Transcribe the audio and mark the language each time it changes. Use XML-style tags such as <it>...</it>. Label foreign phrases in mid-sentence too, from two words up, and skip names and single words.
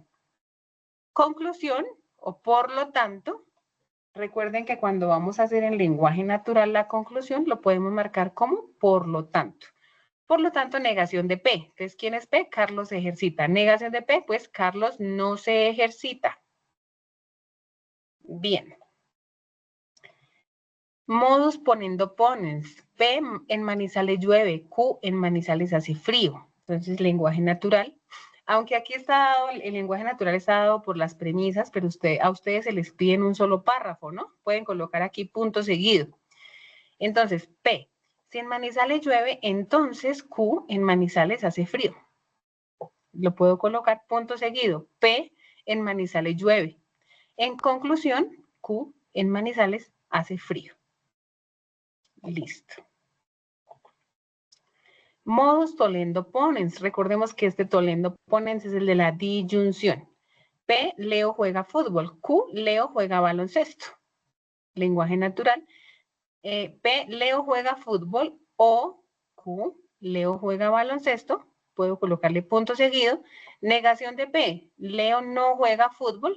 <es>Conclusión, o por lo tanto, recuerden que cuando vamos a hacer en lenguaje natural la conclusión, lo podemos marcar como por lo tanto. Por lo tanto, negación de P. Entonces, ¿quién es P? Carlos se ejercita. Negación de P, pues Carlos no se ejercita. Bien. Modus ponendo ponens. P en Manizales llueve, Q en Manizales hace frío. Entonces, lenguaje natural. Aunque aquí está dado, el lenguaje natural está dado por las premisas, pero a ustedes se les pide en un solo párrafo, ¿no? Pueden colocar aquí punto seguido. Entonces, P. Si en Manizales llueve, entonces Q en Manizales hace frío. Lo puedo colocar punto seguido. P en Manizales llueve. En conclusión, Q en Manizales hace frío. Listo.</es> <la>Modus tollendo ponens.</la> <es>Recordemos que este</es> <la>tollendo ponens</la> <es>es el de la disyunción. P, Leo juega fútbol. Q, Leo juega baloncesto. Lenguaje natural. P, Leo juega fútbol. O, Q, Leo juega baloncesto. Puedo colocarle punto seguido. Negación de P, Leo no juega fútbol.</es>